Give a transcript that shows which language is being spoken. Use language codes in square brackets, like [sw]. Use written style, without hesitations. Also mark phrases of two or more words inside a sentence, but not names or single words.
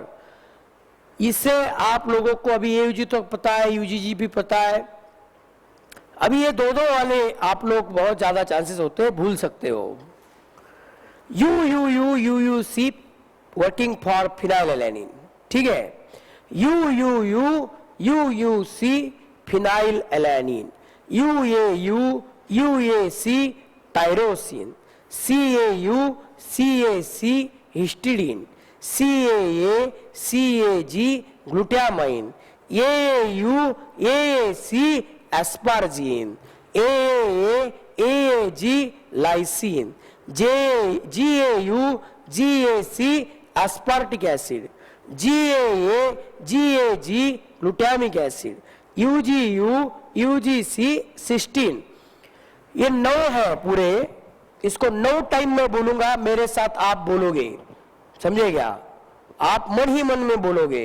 [hi] इससे आप लोगों को अभी AUG तो पता है, UGG भी पता है. अभी ये दो वाले आप लोग बहुत ज्यादा चांसेस होते हैं भूल सकते हो. [en] UUC working for phenylalanine. [hi] ठीक है, [en] UUC phenylalanine, UAC tyrosine, CAC histidine, CAG glutamine, AAC asparagine, AAG lysine, GAC aspartic acid, GAG glutamic acid, UGC cysteine. [hi] ये 9 है पूरे, इसको 9 टाइम में बोलूंगा, मेरे साथ आप बोलोगे, समझे क्या? आप मन ही मन में बोलोगे।